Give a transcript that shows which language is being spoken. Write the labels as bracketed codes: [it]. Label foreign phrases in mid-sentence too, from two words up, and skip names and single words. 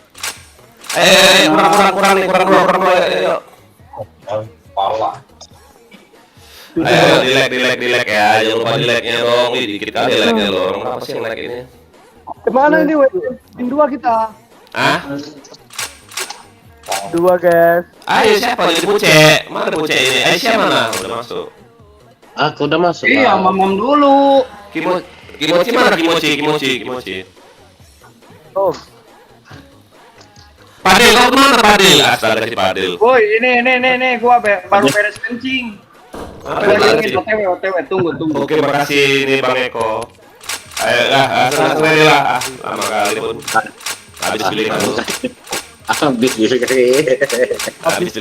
[id] Kurang dua. Ayo. Ayo di like ya. Jangan lupa di like-nya dong. Ih, dikit kali like-nya loh. Orang apa sih yang like ini? Kemana ini, weh? Tim 2 kita. Hah? 2 guys. Ayo siapa jadi pucek? Mana pucek ini? Aisyah mana? Udah masuk. Aku udah masuk. Iya, Bang. mamam dulu. Kimochi mana Kimochi? Oh, Padil, kau kemana Padil? Astaga si Padil. Woi, ini gua baru beres kencing. Apa yang lagi? OTW, tunggu. Oke, makasih nih Bang Eko. Ayo senang lah. Lama kali pun. Habis beli kamu. Habis beli.